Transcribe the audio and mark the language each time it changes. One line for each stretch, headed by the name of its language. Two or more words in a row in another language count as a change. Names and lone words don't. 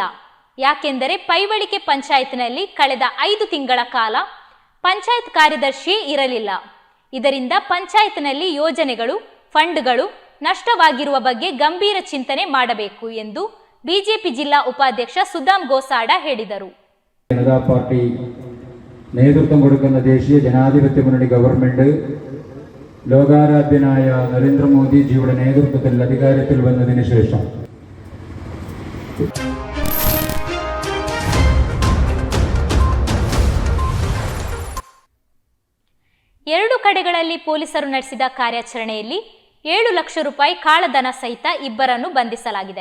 Kannada: ಯಾಕೆಂದರೆ ಪೈವಳಿಕೆ ಪಂಚಾಯತ್ನಲ್ಲಿ ಕಳೆದ 5 ತಿಂಗಳ ಕಾಲ ಪಂಚಾಯತ್ ಕಾರ್ಯದರ್ಶಿಯೇ ಇರಲಿಲ್ಲ. ಇದರಿಂದ ಪಂಚಾಯತ್ನಲ್ಲಿ ಯೋಜನೆಗಳು, ಫಂಡ್ಗಳು ನಷ್ಟವಾಗಿರುವ ಬಗ್ಗೆ ಗಂಭೀರ ಚಿಂತನೆ ಮಾಡಬೇಕು ಎಂದು ಬಿಜೆಪಿ ಜಿಲ್ಲಾ ಉಪಾಧ್ಯಕ್ಷ സുദാം ഗോസാഡ ಹೇಳಿದರು.
Malayalam: ജനതാ പാർട്ടി നേതൃത്വം കൊടുക്കുന്ന ദേശീയ ജനാധിപത്യ മുന്നണി ഗവൺമെന്റ് ലോകാരാധ്യനായ നരേന്ദ്രമോദിജിയുടെ നേതൃത്വത്തിൽ അധികാരത്തിൽ വന്നതിന് ശേഷം
Kannada: ಎರಡು ಕಡೆಗಳಲ್ಲಿ ಪೊಲೀಸರು ನಡೆಸಿದ ಕಾರ್ಯಾಚರಣೆಯಲ್ಲಿ 7 ಲಕ್ಷ ರೂಪಾಯಿ ಕಾಳಧನ ಸಹಿತ ಇಬ್ಬರನ್ನು ಬಂಧಿಸಲಾಗಿದೆ.